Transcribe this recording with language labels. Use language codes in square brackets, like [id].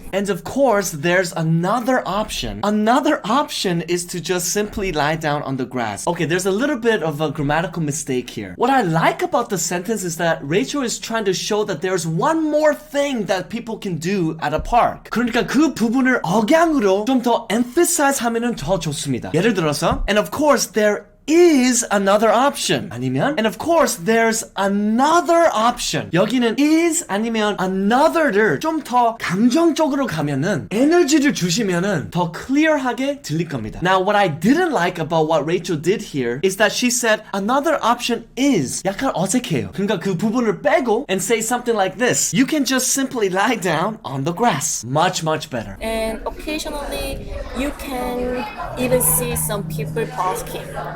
[en] And of course, there's another option. Another option is to just simply lie down on the grass. Okay, there's a little bit of a grammatical mistake here. What I like about the sentence is that Rachel is trying to show that there's one more thing that people can do at a park. [ko] 그러니까 그 부분을 억양으로 좀 더 emphasize 하면은 더 좋습니다. 예를 들어서, [en] and of course, there is another option. [ko] 아니면, [en] and of course, there's another option. [ko] 여기는 is 아니면 another를 좀 더 감정적으로 가면은 에너지를 주시면은 더 clear하게 들릴 겁니다. [en] Now, what I didn't like about what Rachel did here is that she said another option is. [ko] 약간 어색해요. 그러니까 그 부분을 빼고 [en] and say something like this. You can just simply lie down on the grass. Much, much better. And occasionally, you can even see some people basking.